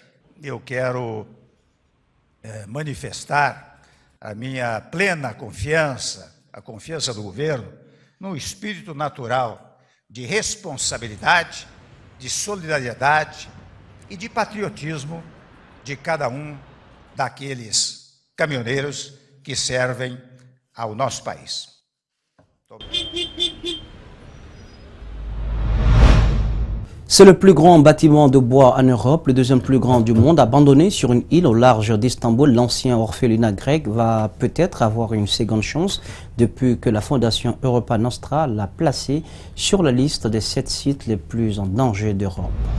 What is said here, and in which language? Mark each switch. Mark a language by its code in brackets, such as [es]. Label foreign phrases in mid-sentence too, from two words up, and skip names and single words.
[pt] Eu quero manifestar a minha plena confiança, a confiança do governo, num espírito natural de responsabilidade, de solidariedade e de patriotismo de cada daqueles caminhoneiros que servem ao nosso país. [fr] C'est le plus grand bâtiment de bois en Europe, le deuxième plus grand du monde, abandonné sur une île au large d'Istanbul. L'ancien orphelinat grec va peut-être avoir une seconde chance depuis que la Fondation Europa Nostra l'a placé sur la liste des 7 sites les plus en danger d'Europe.